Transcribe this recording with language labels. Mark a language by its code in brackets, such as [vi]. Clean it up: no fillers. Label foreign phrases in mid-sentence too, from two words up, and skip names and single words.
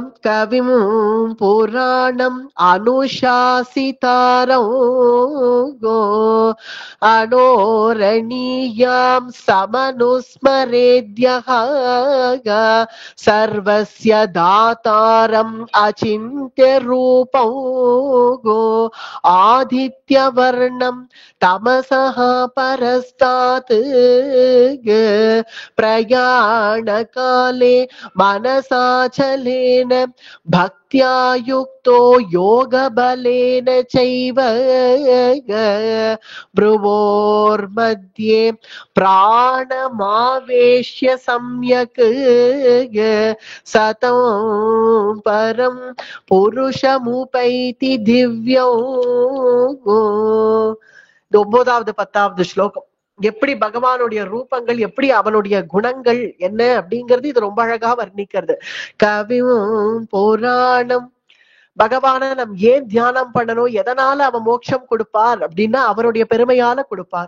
[sa] கவிம் புராணம் அனுசாசிதாரம் அனோரணீயாம் சமனுஸ்மரேத்யஹ சர்வஸ்ய தாதாரம் அசிந்த்ய ரூபம் ஆதித்யவர்ணம் தமசஹ பரஸ்தாத் பிரயாண काले मनसाचलेन भक्त्या युक्तो योगबलेन चैव भ्रुवोर्मध्ये प्राणमावेश्य सम्यक् सतं परं पुरुषमुपैति दिव्यौ. [ta] 9வது 10வது ஸ்லோகம். எப்படி பகவானுடைய ரூபங்கள், எப்படி அவனுடைய குணங்கள் என்ன அப்படிங்கிறது இது ரொம்ப அழகா வர்ணிக்கிறது. கவியும் புராணம். பகவான நம் ஏன் தியானம் பண்ணணும், எதனால அவன் மோட்சம் கொடுப்பார் அப்படின்னா அவருடைய பெருமையால கொடுப்பார்.